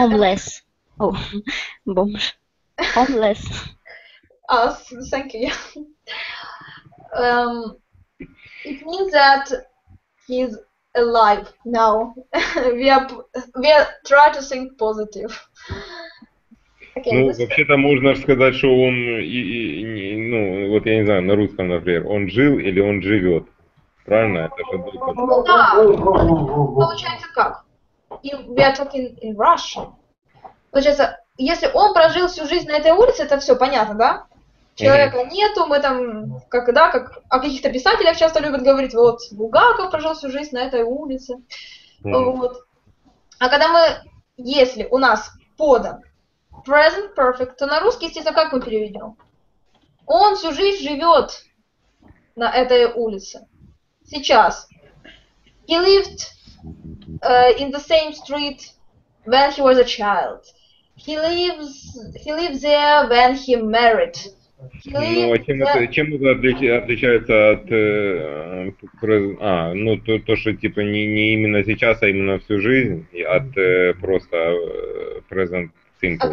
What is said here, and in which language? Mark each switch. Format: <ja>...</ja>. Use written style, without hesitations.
<en>Homeless. Oh, bombs. Homeless. Thank you. It means that he's alive now. we are trying to think positive. Okay,</en> <ru>ну, вообще-то можно сказать, что он, ну, вот я не знаю, на русском, например, он жил или он живет. Правильно? Это же ну, да. Получается как?</ru> <en>We are talking in Russian.</en> <ru>Получается, если он прожил всю жизнь на этой улице, это все понятно, да? Человека нету, мы там, как о каких-то писателях часто любят говорить, вот, Булгаков прожил всю жизнь на этой улице. Вот. А когда мы если у нас подан present perfect, то на русский, естественно, как мы переведем? Он всю жизнь живет на этой улице. Сейчас.</ru> <en>He lived in the same street when he was a child. He lives there when he married.</en> <ru>Ну, а чем это отличается от то, что типа не именно сейчас, а именно всю жизнь, и от просто present simple?</ru>